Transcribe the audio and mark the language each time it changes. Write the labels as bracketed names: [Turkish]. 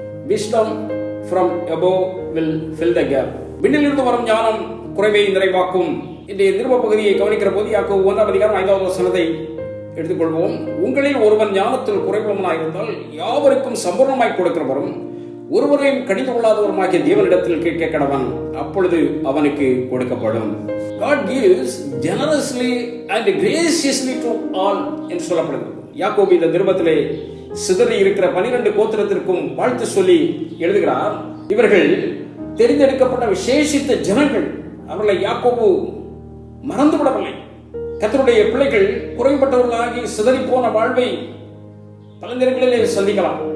[English] Wisdom from above will fill the gap. [Tamil] விண்ணிலிருந்து வரும் ஞானம் குறைவை நிறைவாக்கும். இன்றைய நிருப பகுதியை கவனிக்கிற போது யாக்கோபு 1 அதிகாரம் 5வது வசனத்தை எடுத்துக்கொள்வோம். உங்களில் ஒருவன் ஞானத்தில் குறைவுள்ளவனாயிருந்தால் யாவருக்கும் சம்பூர்ணமாய் கொடுக்கிறவரும் ஒருவரையும் கடிந்து கொள்ளாதவருமாகிய தேவனிடத்தில் கேட்க கடவன், அப்பொழுது அவனுக்கு கொடுக்கப்படும். [English] God gives generously and graciously to all [Tamil] என்று சொல்லப்படுகிறது. யாக்கோபு இந்த நிருபத்திலே சிதறி இருக்கிற 12 கோத்திரத்திற்கும் வாழ்த்து சொல்லி எழுதுகிறார். இவர்கள் தெரிந்தெடுக்கப்பட்ட விசேஷித்த ஜனங்கள். அவர்களை யாக்கோபு மறந்துவிடவில்லை. கர்த்தருடைய பிள்ளைகள் குறைபட்டவர்களாகி சிதறி போன வாழ்வை பல நேரங்களிலே சந்திக்கலாம்.